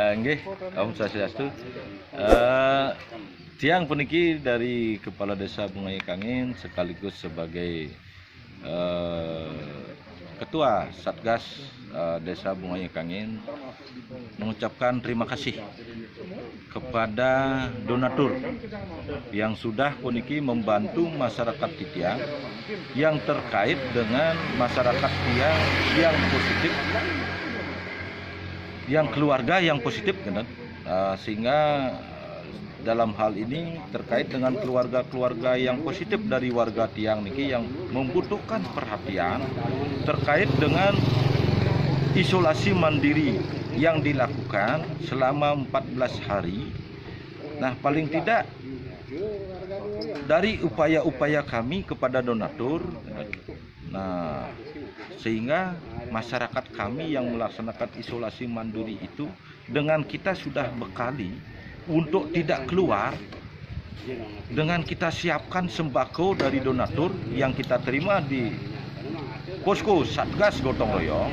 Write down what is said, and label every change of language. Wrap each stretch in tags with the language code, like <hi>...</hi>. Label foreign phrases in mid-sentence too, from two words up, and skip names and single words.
<id>Nggih,</id> <ban>Om Swastiastu.</ban> <id>Tiang puniki dari Kepala Desa Bungaya Kangin sekaligus sebagai Ketua Satgas Desa Bungaya Kangin mengucapkan terima kasih kepada donatur yang sudah puniki membantu masyarakat Tiang yang terkait dengan masyarakat Tiang yang positif, yang keluarga yang positif, sehingga dalam hal ini terkait dengan keluarga-keluarga yang positif dari warga Tiang niki yang membutuhkan perhatian terkait dengan isolasi mandiri yang dilakukan selama 14 hari. Nah, paling tidak dari upaya-upaya kami kepada donatur, nah sehingga masyarakat kami yang melaksanakan isolasi mandiri itu dengan kita sudah bekali untuk tidak keluar, dengan kita siapkan sembako dari donatur yang kita terima di posko Satgas Gotong Royong.</id>